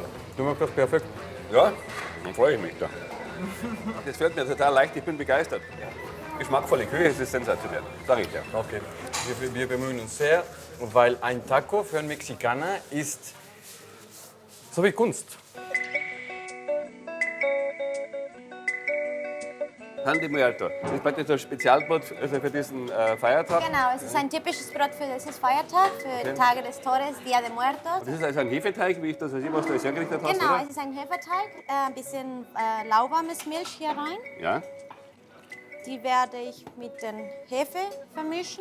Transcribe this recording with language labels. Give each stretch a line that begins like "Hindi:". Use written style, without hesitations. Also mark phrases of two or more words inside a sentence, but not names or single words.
German: Du machst das perfekt. Ja, dann freue ich mich da. Das fällt mir total leicht, ich bin begeistert. Geschmackvolle Küche, es ist sensationell, sage ich dir. Okay. Wir bemühen uns sehr, weil ein Taco für einen Mexikaner ist so wie Kunst.
Spanish: Pan de Muerto.
German: Das ist praktisch ein Spezialbrot für diesen Feiertag. Genau, es ist ein typisches Brot für dieses Feiertag, für die Tage des Todes, Dia de Muertos. Das ist also ein Hefeteig, wie ich das sehe, was du jetzt hergerichtet hast, Genau, oder? es ist ein Hefeteig, ein bisschen lauwarmes Milch hier rein. Ja. Die werde ich mit den Hefe vermischen.